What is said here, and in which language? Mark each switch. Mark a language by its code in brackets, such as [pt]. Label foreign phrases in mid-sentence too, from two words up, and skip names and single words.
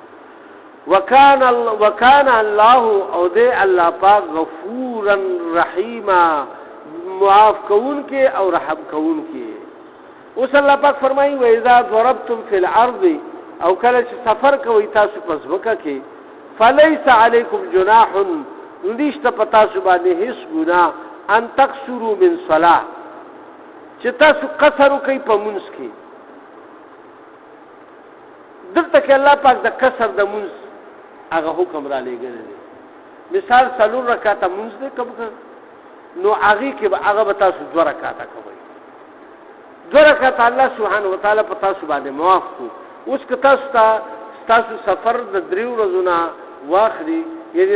[ar] وکان الله [ps] او دې الله پاک [ar] غفورا رحیما [ps] معاف کون کې او رحم کون کې اوس الله پاک فرمایي [ar] و اذا ضربتم في الارض [ps] او کله چې سفر کوي تاسو په ځمکه کې [ar] فليس عليكم جناح [ps] نشته پتا سو باندې هیڅ ګناه [ar] ان تقصروا من صلاه [ps] چې تاسو قصر کوي په منځ کې دلته کې الله پاک د قصر د منځ هغه حکم را لګل دي مثال 3 رکعات منځ دې کوم نو هغه کې هغه به تاسو 2 رکعات کوي 2 رکعات الله [ar] سبحانه و تعالی [ps] په تاسو باندې معاف کو اوس که تاسو سفر د 3 ورځې نه واخلي یعنی